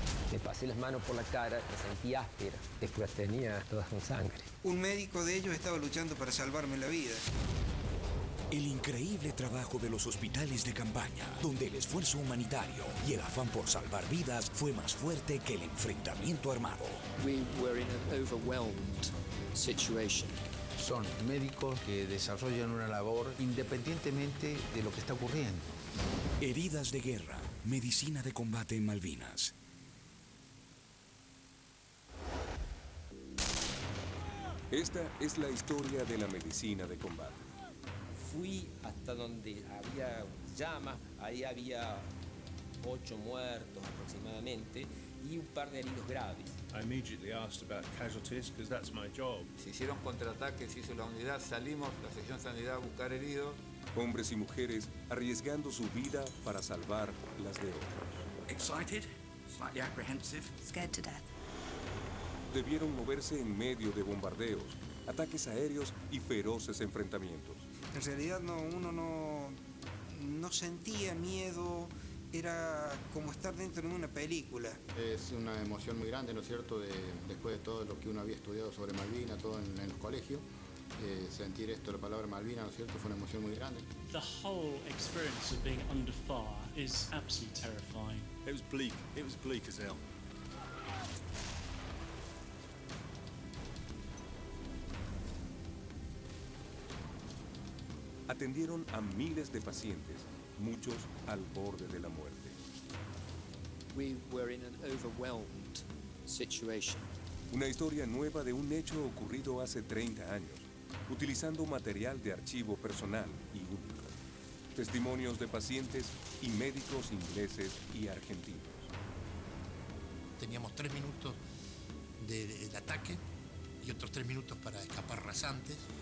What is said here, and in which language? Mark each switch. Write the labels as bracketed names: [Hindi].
[Spanish] Me pasé las manos por la cara, me sentí áspera, después tenía toda con sangre. Un médico de ellos estaba luchando para salvarme la vida. El increíble trabajo de los hospitales de campaña, donde el esfuerzo humanitario y el afán por salvar vidas fue más fuerte que el enfrentamiento armado. [English] We were in an overwhelmed situation. [Spanish] Son médicos que desarrollan una labor independientemente de lo que está ocurriendo. Heridas de guerra, medicina de combate en Malvinas. Esta es la historia de la medicina de combate. Fui hasta donde había llamas, ahí había 8 muertos aproximadamente y un par de heridos graves. [English] I immediately asked about casualties because that's my job. [Spanish] Se hicieron contraataques, se hizo la unidad, salimos, la sección sanidad a buscar heridos. Hombres y mujeres arriesgando su vida para salvar las de otros. [English] Excited, slightly apprehensive. Scared to death. [Spanish] Debieron moverse en medio de bombardeos, ataques aéreos y feroces enfrentamientos. En realidad uno no sentía miedo, era como estar dentro de una película. Es una emoción muy grande, ¿no es cierto?, después de todo lo que uno había estudiado sobre Malvinas, todo en los colegios. Sentir esto, la palabra Malvinas, ¿no es cierto?, fue una emoción muy grande. [English] The whole experience of being under fire is absolutely terrifying. It was bleak as hell. [Spanish] Atendieron a miles de pacientes, muchos al borde de la muerte. We were in an overwhelmed situation. Una historia nueva de un hecho ocurrido hace 30 años, utilizando material de archivo personal y único. Testimonios de pacientes y médicos ingleses y argentinos. Teníamos 3 minutos del ataque y otros 3 minutos para escapar rasantes.